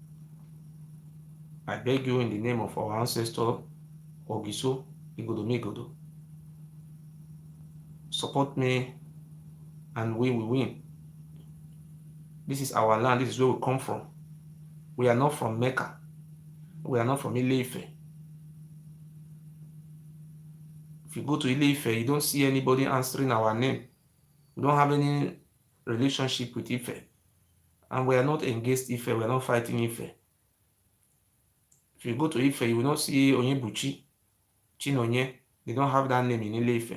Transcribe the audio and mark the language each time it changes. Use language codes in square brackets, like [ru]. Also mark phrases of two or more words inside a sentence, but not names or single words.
[en] I beg you in the name of our ancestor, Ogiso, Igodomigodo, support me and we will win. This is our land, this is where we come from. We are not from Mecca. We are not from Ile-Ife. If you go to Ile-Ife, you don't see anybody answering our name. We don't have any relationship with Ife. And we are not against Ife, we are not fighting Ife. If you go to Ife, you will not see Onyebuchi, Chinonye. They don't have that name in Ile-Ife.